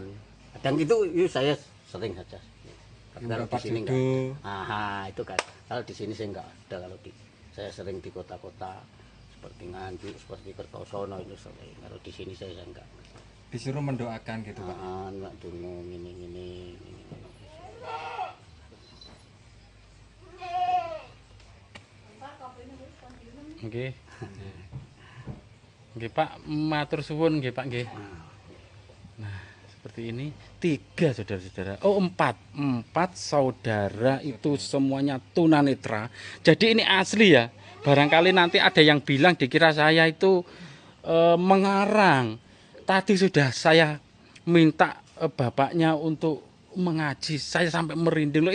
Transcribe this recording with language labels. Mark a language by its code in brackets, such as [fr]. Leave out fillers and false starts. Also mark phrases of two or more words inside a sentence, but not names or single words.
[id] Kadang itu saya sering saja. Kalau di sini enggak. Itu kan. Kalau di sini saya enggak ada. Saya sering di kota-kota seperti Nganjuk, seperti Kertosono itu sering. Kalau di sini saya enggak. Disuruh mendoakan gitu Pak. Enggak dulu ini. [jv] Nggih. Nggih Pak, matur suwun nggih Pak nggih. [id] Nah, seperti ini 3 saudara-saudara. Oh 4 saudara itu semuanya tunanetra. Jadi ini asli ya. Barangkali nanti ada yang bilang dikira saya itu mengarang. Tadi sudah saya minta bapaknya untuk mengaji, saya sampai merinding loh.